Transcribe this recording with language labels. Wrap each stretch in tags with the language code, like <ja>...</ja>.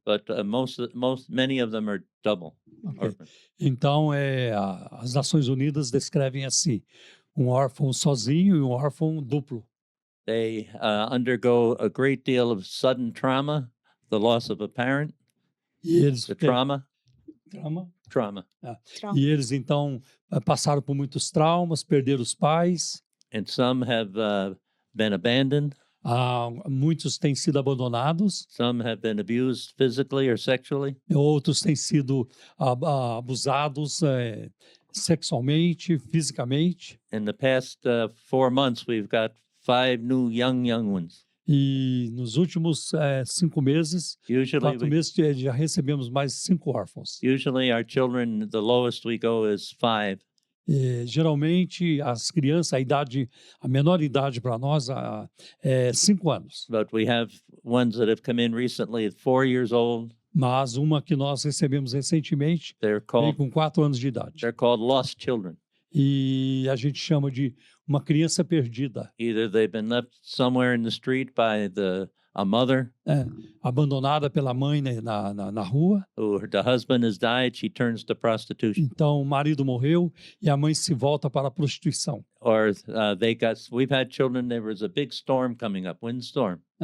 <en>but many of them are double orphan.</en> <pt>Então, as Nações Unidas descrevem assim, um órfão sozinho e um órfão duplo.</pt> <en>They undergo a great deal of sudden trauma, the loss of a parent,</en> <pt>E eles</pt> <en>the trauma. Trauma.</en> <pt>E eles então passaram por muitos traumas, perderam os pais.</pt> <en>And some have been abandoned.</en> <pt>Muitos têm sido abandonados.</pt> <en>Some have been abused physically or sexually.</en> <pt>Outros têm sido abusados sexualmente, fisicamente.</pt> <en>In the past 4 months, we've got 5 new young ones.</en> <pt>E nos últimos 5 meses, 4 meses, já recebemos mais 5 órfãos.</pt> <en>Usually our children, the lowest we go is 5.</en> <pt>Geralmente as crianças, a menor idade para nós é 5 anos.</pt> <en>But we have ones that have come in recently at 4 years old.</en> <pt>Mas uma que nós recebemos recentemente</pt> <en>They're</en> <pt>veio com 4 anos de idade.</pt> <en>They're called lost children.</en> <pt>E a gente chama de uma criança perdida.</pt> <en>Either they've been left somewhere in the street by a mother.</en> <pt>Abandonada pela mãe, né, na rua.</pt> <en>Or the husband has died, she turns to prostitution.</en> <pt>Então o marido morreu e a mãe se volta para a prostituição.</pt> <en>Or we've had children, there was a big storm coming up, windstorm.</en>